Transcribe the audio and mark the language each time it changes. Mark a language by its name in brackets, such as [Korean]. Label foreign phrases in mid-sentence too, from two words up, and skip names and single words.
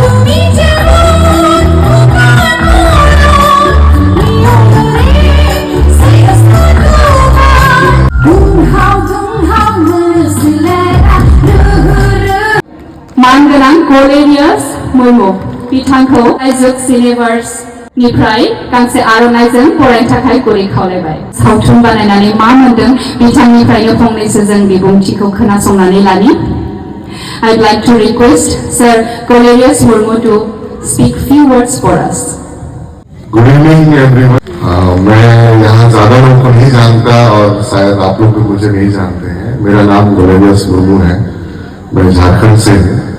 [Bodo] मानगोनां गलेरियास मुर्मु बिथांखौ आइजक सिनेभार्सनिफ्राय गांसे आर'नाइजों बरायनो थाखाय गुरै खावलायबाय सावथुन बानायनानै मा मोनदों बिथांनिफ्रायनो फंनैसो जों बिबुंथिखौ खोनासंनानै लानि [English] I'd like to request Sir Golerius Murmu to speak few words for us. Good evening everyone. [Hindi] मैं यहाँ ज़्यादा लोगों को नहीं जानता और शायद आप लोग भी मुझे नहीं जानते हैं मेरा नाम गोलेरियस मुर्मू है मैं झारखंड से हूँ